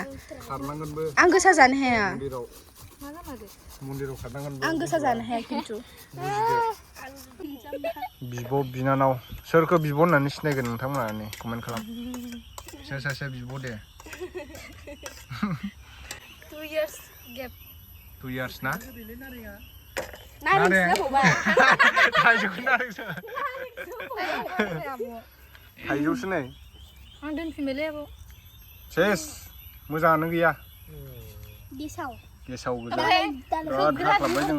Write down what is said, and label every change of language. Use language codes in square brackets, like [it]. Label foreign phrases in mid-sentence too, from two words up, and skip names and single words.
[brx] खारनांगोनबो आं गोसा जानो हाया मन्दिराव खारनांगोनबो आं गोसा जानो हाया खिन्थु बिब' बिनानाव सोरखौ बिब' होननानै सिनायगोन नोंथांमोना नै कमेन्ट खालाम सोर सासेया बिब' दे [en] 2 years gap [brx] 2 years ना थाइजौसो नै आं दोनफिनबायलै आब' सेस मोजाङानो गैया गेसाव गोजा बिराद हाख्लाबबाय जोंनो